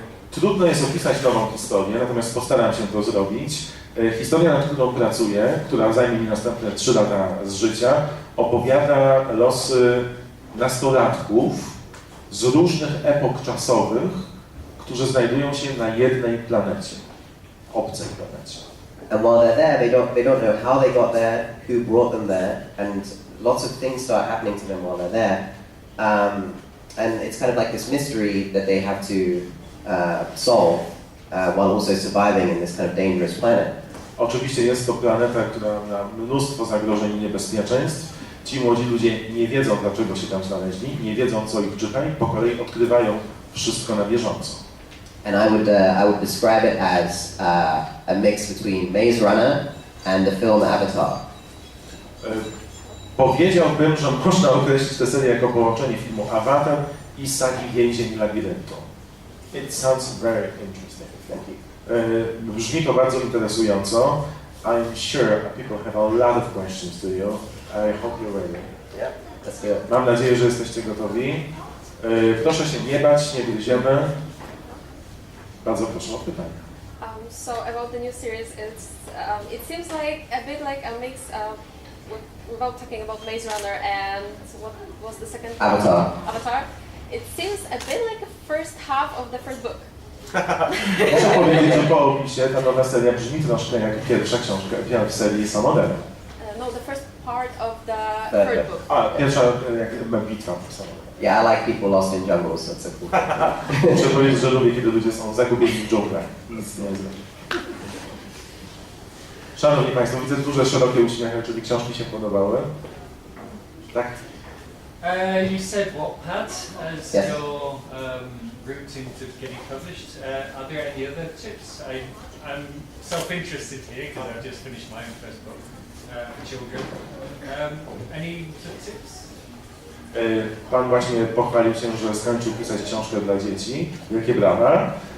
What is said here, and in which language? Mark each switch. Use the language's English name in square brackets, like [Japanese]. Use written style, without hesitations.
[Polish] Trudno jest opisać nową historię, natomiast postaram się to zrobić. Historia, nad którą pracuję, która zajmie mi następne 3 lata z życia, opowiada losy nastolatków z różnych epok czasowych, którzy znajdują się na jednej planecie, obcej planecie. [English] And while they're there, they don't know how they got there, who brought them there, and lots of things start happening to them while they're there. And it's kind of like this mystery that they have to solve while also surviving in this kind of dangerous planet. [Polish] Oczywiście jest to planeta, która ma mnóstwo zagrożeń i niebezpieczeństw. Ci młodzi ludzie nie wiedzą, dlaczego się tam znaleźli, nie wiedzą, co ich czeka i po kolei odkrywają wszystko na bieżąco. [English] And I would describe it as a mix between Maze Runner and the film Avatar. [Polish] Powiedziałbym, że można określić tę serię jako połączenie filmu Avatar i sagi Więzień Labiryntu. [English] It sounds very interesting. Thank you. [Polish] Brzmi to bardzo interesująco. [English] I'm sure people have a lot of questions to you. I hope you're ready. Yeah, let's do it. [Polish] Mam nadzieję, że jesteście gotowi. Proszę się nie bać, nie gryziemy. Bardzo proszę o pytania. [English] So about the new series, it seems like a bit like a mix without talking about Maze Runner and what was the second part? Avatar. Avatar. It seems a bit like the first half of the first book. [Polish] Muszę powiedzieć, że po opisie ta nowa seria brzmi troszkę jak pierwsza książka w serii Sumoner. [English] No, the first part of the third book. [Polish] A, pierwsza jak bitwa w Sumoner. [English] Yeah, I like people lost in jungles. That's a cool. [Polish] Muszę powiedzieć, że lubię, kiedy ludzie są zagubieni w dżunglach. Nic nie jest. Szanowni Państwo, widzę duże, szerokie uśmiechy, czyli książki się podobały. Tak? [English] You said Wattpad as Yes. your route into getting published. Are there any other tips? I'm self-interested here because I've just finished my own first book for children. Any tips? [Polish] Pan właśnie pochwalił się, że skończył pisać książkę dla dzieci. Wielkie brawa.